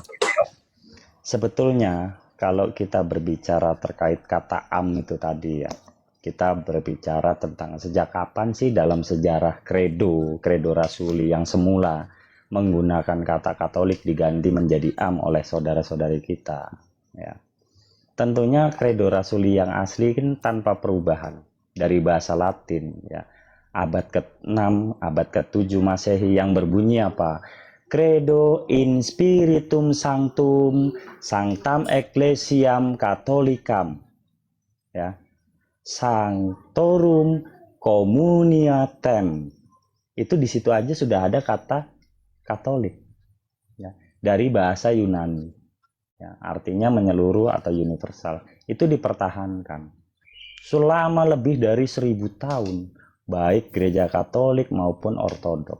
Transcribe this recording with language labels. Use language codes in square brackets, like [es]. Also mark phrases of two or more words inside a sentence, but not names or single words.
[id] Sebetulnya kalau kita berbicara terkait kata am itu tadi ya, kita berbicara tentang sejak kapan sih dalam sejarah kredo rasuli yang semula menggunakan kata Katolik diganti menjadi am oleh saudara-saudari kita ya. Tentunya kredo rasuli yang asli kan tanpa perubahan dari bahasa Latin ya. Abad ke-6, abad ke-7 Masehi yang berbunyi apa? [la] Credo in spiritum sanctum sanctam ecclesiam catholicam. [id] Ya. [la] Sanctorum communiatem. [id] Itu di situ aja sudah ada kata Katolik. Ya. Dari bahasa Yunani. Ya, artinya menyeluruh atau universal. Itu dipertahankan selama lebih dari 1000 tahun, baik gereja Katolik maupun Ortodok.